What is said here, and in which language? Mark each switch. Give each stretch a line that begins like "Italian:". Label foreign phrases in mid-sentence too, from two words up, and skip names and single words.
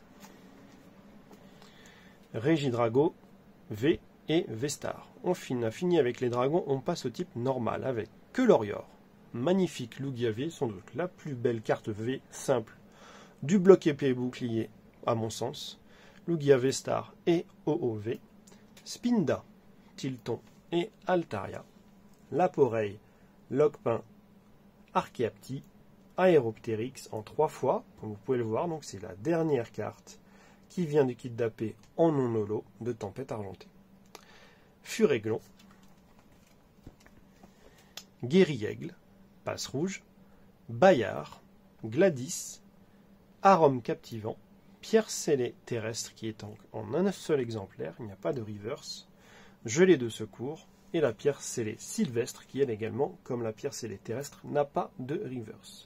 French: Régidrago, V et Vestar. On a fini avec les dragons, on passe au type normal avec Quelorior. Magnifique Lugia-V, sans doute la plus belle carte V simple du bloc épée et bouclier, à mon sens. Lugia Vestar et OOV. Spinda, Tilton et Altaria. Laporeille, Logpin, Archeapti, Aéroptérix en 3 fois, comme vous pouvez le voir, donc c'est la dernière carte qui vient du kit d'AP en non holo de Tempête Argentée. Furéglon, Guéri-Aigle, Passe Rouge, Bayard, Gladys, Arôme Captivant, Pierre Scellé Terrestre qui est en un seul exemplaire, il n'y a pas de reverse, Gelée de Secours et la Pierre Scellé Sylvestre qui elle également, comme la Pierre Scellé Terrestre, n'a pas de reverse.